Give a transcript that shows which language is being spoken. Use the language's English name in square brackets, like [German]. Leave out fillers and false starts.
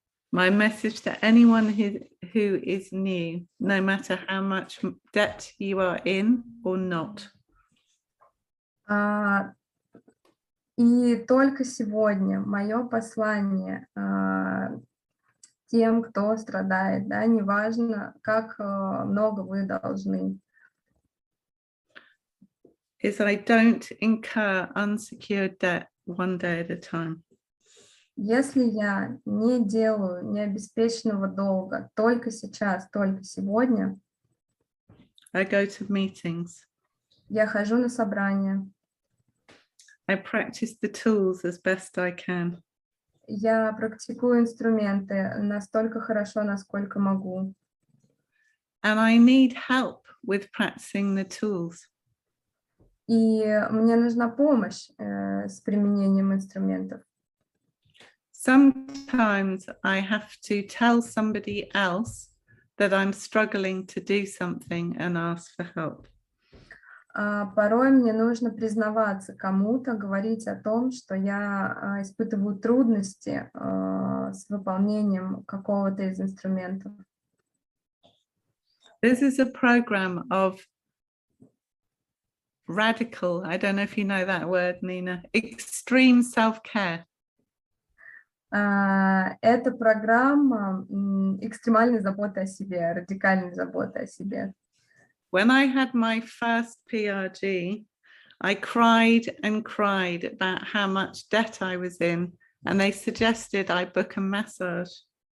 [English] My message to anyone who is new, no matter how much debt you are in or not. [Russian] И только сегодня мое послание тем, кто страдает, да, неважно, как много вы должны. [English] Is I don't incur unsecured debt one day at a time. [Russian] Если я не делаю необеспеченного долга только сейчас, только сегодня, [English] I go to meetings. [Russian] я хожу на собрания, [English] I practice the tools as best I can. [Russian] я практикую инструменты настолько хорошо, насколько могу. [English] And I need help with practicing the tools. [Russian] И мне нужна помощь с применением инструментов. [English] Sometimes I have to tell somebody else that I'm struggling to do something and ask for help. [Russian] Порой мне нужно признаваться кому-то, говорить о том, что я испытываю трудности с выполнением какого-то из инструментов. [English] This is a program of radical, I don't know if you know that word, Nina, extreme self-care. [Russian] Это программа экстремальной заботы о себе, радикальной заботы о себе. [English] When I had my first PRG, I cried and cried about how much debt I was in, and they suggested I book a massage.